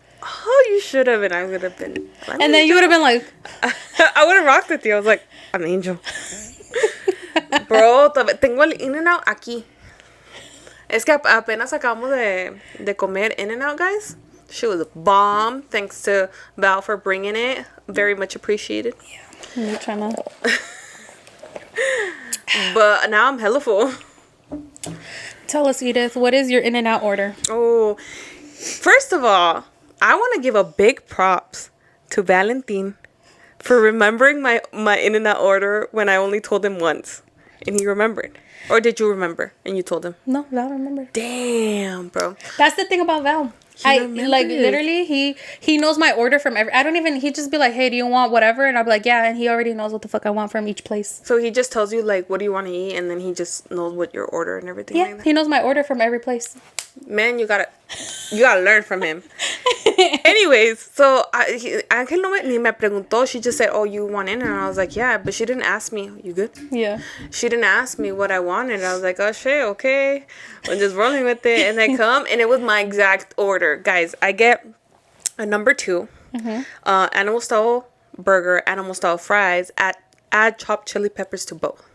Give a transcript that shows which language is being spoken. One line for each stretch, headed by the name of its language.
English: Oh, you should have, and I would have been. And then you would have been like... I would have rocked with you. I was like, I'm Angel.
Spanish: Bro, tengo el In-N-Out aquí. Es que apenas acabamos de comer In-N-Out, guys.
English: She was a bomb. Thanks to Val for bringing it. Very much appreciated. Yeah. You're trying to... But now I'm hella full. Tell us, Edith, what is your In-N-Out order? Oh, first of all, I want to give a big props to Valentin for remembering my In-N-Out order when I only told him once. And he remembered. Or did you remember and you told him? No, Val remembered. Damn, bro. That's the thing about Val. Literally he knows my order from every... he'd just be like, hey, do you want whatever? And I'll be like, yeah, and he already knows what the fuck I want from each place. So he just tells you, like, what do you want to eat, and then he just knows what your order and everything like that? He knows my order from every place. Man, you gotta learn from him. Anyways, so
Spanish: Ángel ni me preguntó.
English: She just said, oh, you want in? And I was like, yeah, but she didn't ask me, you good? Yeah. She didn't ask me what I wanted. I was like, oh shit, okay. I'm just rolling with it. And I come, and it was my exact order. Guys, I get a number 2, animal style burger, animal style fries, add chopped chili peppers to both.